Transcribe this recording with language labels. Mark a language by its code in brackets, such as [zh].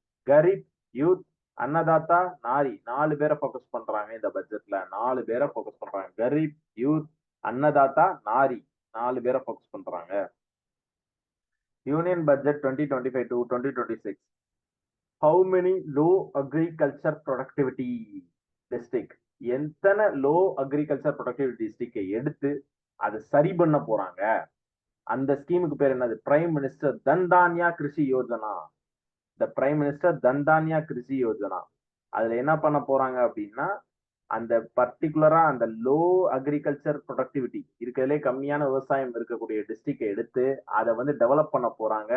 [ta] Kharif, youth, அன்னதாத்தா, நாரி 4 பேரை focus பண்றாங்க இந்த பட்ஜெட்ல. 4 பேரை ஃபோக்கஸ் பண்றாங்க. கரீப், யூத், அன்னதாத்தா, நாரி 4 பேரை ஃபோக்கஸ் பண்றாங்க. [en] Union budget 2025 to 2026. How many low agriculture productivity district? [ta] எத்தனை லோ அக்ரிகல்ச்சர் ப்ரொடக்டிவிட்டி டிஸ்ட்ரிக்டை எடுத்து அதை சரி பண்ண போறாங்க? அந்த ஸ்கீமுக்கு பேர் என்னது? Prime minister தன்தான்யா Krishi Yojana. இந்த பிரைம் மினிஸ்டர் தன்தான்யா கிருஷி யோஜனா. அதுல என்ன பண்ண போறாங்க அப்படின்னா, அந்த பர்டிகுலரா அந்த லோ அக்ரிகல்ச்சர் ப்ரொடக்டிவிட்டி இருக்கிறதுலே கம்மியான விவசாயம் இருக்கக்கூடிய டிஸ்ட்ரிக்டை எடுத்து அதை வந்து டெவலப் பண்ண போறாங்க.